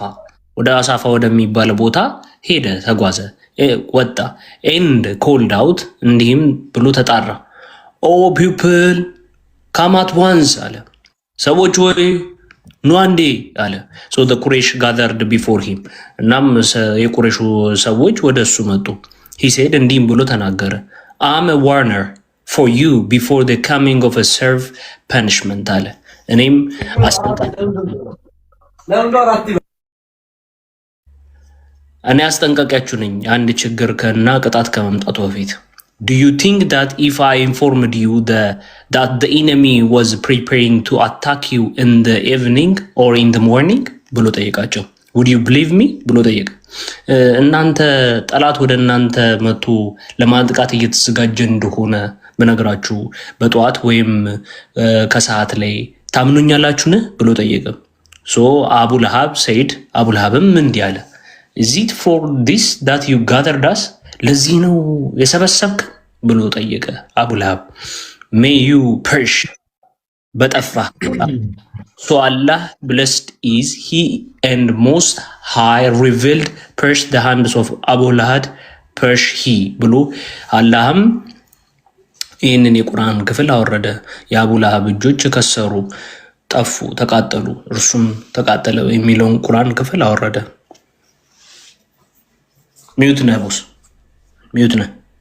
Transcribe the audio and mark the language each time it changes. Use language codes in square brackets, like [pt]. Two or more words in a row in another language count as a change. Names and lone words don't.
[am] ወደ አሳፋ ወደሚባል ቦታ ሄደ፣ ተጓዘ፣ ወጣ። [en] and called out [am] እንዲህም ብሎ ተጣራ። [en] O people come at once [am] አለ። ሰዎች ወይ ኑ አንዴ አለ። [en] So the Quraysh gathered before him። [am] እናም የቁረይሹ ሰዎች ወደ እሱ መጡ። [en] he said [am] እንዲህም ብሎ ተናገረ። [en] am warner for you before the coming of severe punishment [am] አለ። እኔም አስጠንቃቂያችሁ ነኝ አንድ ችግር እና ቅጣት ከመምጣቱ በፊት። [en] Do you think that if I informed you that the enemy was preparing to attack you in the evening or in the morning [am] ብሎ ጠየቃቸው። [en] Would you believe me [am] ብሎ ጠየቀ። እናንተ ጠላት ወደ እናንተ መጥቶ ለማጥቃት እየተዘጋጀ እንደሆነ በነገራችሁ በጠዋት ወይም ከሰዓት ላይ ታምኑኛላችሁን ብሎ ጠየቀ። [en] So Abu Lahab said [am] አቡ ለሃብም እንዲህ አለ። [en] Is it for this that you gathered us? [am] ለዚህ ነው የሰበሰብክ ብሎ ጠየቀ አቡ ለሃብ። [en] May you perish [am] በጠፋ So [en] Allah blessed is he and most high revealed perish the hands of Abu Lahab perish he [am] ብሎ አላህም ይህንን የቁርአን ክፍል አወረደ። የአቡ ለሃብ እጆች ከሰሩ፣ ጠፉ፣ ተቃጠሉ፣ እርሱም ተቃጠለ የሚለውን ቁርአን ክፍል አወረደ። ሚዩት ነህ ቦስ፣ ሚዩት ነህ።